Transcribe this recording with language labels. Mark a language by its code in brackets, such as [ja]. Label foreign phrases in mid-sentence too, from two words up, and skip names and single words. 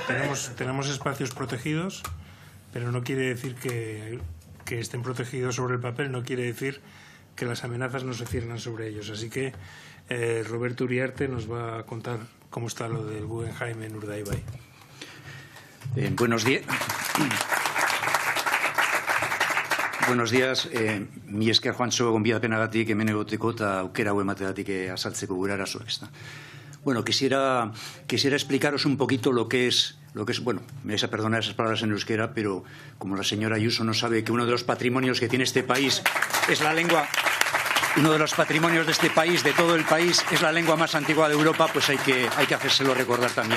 [es] Tenemos espacios protegidos, pero no quiere decir que estén protegidos sobre el papel, no quiere decir que las amenazas no se ciernan sobre ellos. Así que Roberto Uriarte nos va a contar cómo está lo del Guggenheim en Urdaibai. Buenos días. Buenos días. [eu] Mi esker Juancho gonbidapenagatik hemen egoteko eta aukera hau emateagatik azaltzeko gure arazoak, ezta. [es] Bueno, quisiera explicaros un poquito lo que es, bueno, me vais a perdonar esas palabras en euskera, pero como la señora Ayuso no sabe que uno de los patrimonios que tiene este país es la lengua, uno de los patrimonios de este país, de todo el país, es la lengua más antigua de Europa, pues hay que hacérselo recordar también.